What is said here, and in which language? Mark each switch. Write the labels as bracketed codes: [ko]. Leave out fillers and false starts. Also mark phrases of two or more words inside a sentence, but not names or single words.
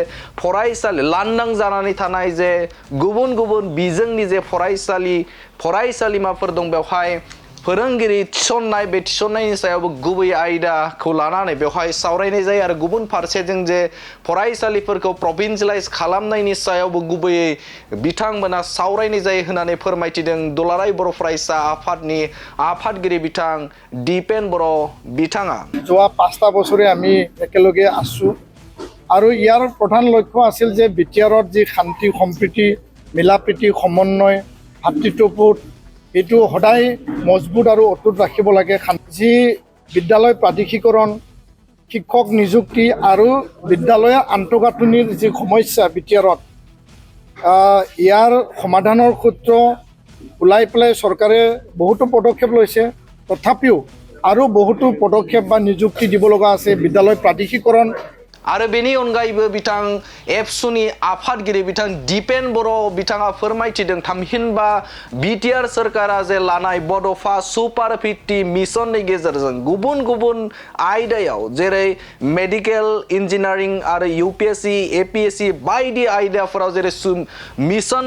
[brx] फरायसालि लांदां जानानै थानाय जे गुबुन बिजोंनि जे फरायसालिमाफोर दं बेवहाय फोरोंगिरि थिसननाय बे थिसननायनि सायावबो गुबै आयदाखौ लानानै बेवहाय सावरायनाय जायो आरो गुबुन फारसेजों जे फरायसालिफोरखौ प्रभिन्सियेलाइज खालामनायनि सायावबो गुबैयै बिथांमोना सावरायनाय जायो होननानै फोरमायथिदों दुलाराय बर' फरायसा आफादनि आफादगिरि बिथां दिपेन बर' बिथाङा। [as] যোৱা 5টা বছৰে আমি একেলগে আছো আৰু ইয়াৰ প্ৰধান লক্ষ্য আছিল যে বিটিআৰত যি শান্তি সম্প্ৰীতি মিলাপ্ৰীতি সমন্বয় ভাতৃত্ববোধ এইটো সদায় মজবুত আৰু অটুট ৰাখিব লাগে। যি বিদ্যালয় প্ৰাধিকৰণ শিক্ষক নিযুক্তি আৰু বিদ্যালয়ৰ আন্তঃগাঁথনিৰ যি সমস্যা বিটিআৰত ইয়াৰ সমাধানৰ সূত্ৰ ওলাই পেলাই চৰকাৰে বহুতো পদক্ষেপ লৈছে। তথাপিও আৰু বহুতো পদক্ষেপ বা নিযুক্তি দিব লগা আছে বিদ্যালয় প্ৰাধিকৰণ [brx] आरो बेनि अनगायैबो बिथां एबसुनि आफादगिरि बिथां दिपेन बर' बिथाङा फोरमायथिदों थामहिनबा बिटिआर सोरखारा जे लानाय बड'फा सुपार 50 मिशननि गेजेरजों गुबुन आयदायाव जेरै [en] medical engineering [brx] आरो UPSC APSC बायदि आयदाफोराव जेरै मिशन